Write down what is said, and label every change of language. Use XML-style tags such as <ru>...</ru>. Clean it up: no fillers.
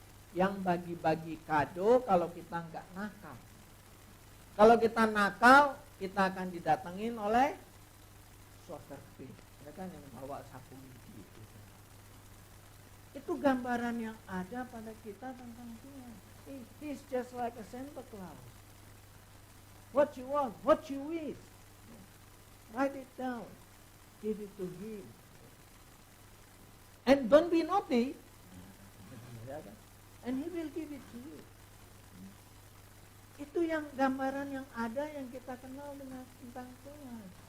<id>Yang bagi-bagi kado kalau kita nggak nakal. Kalau kita nakal, kita akan didatengin oleh soccer pin, ya kan, yang bawa sapu gigi itu. Itu gambaran yang ada pada kita tentang Tuhan.</id> <en>He's just like a Santa Claus. What you want, what you wish, write it down, give it to him. And don't be naughty, and he will give it to you.</en> <id>Itu yang gambaran yang ada yang kita kenal dengan tentang Tuhan.</id>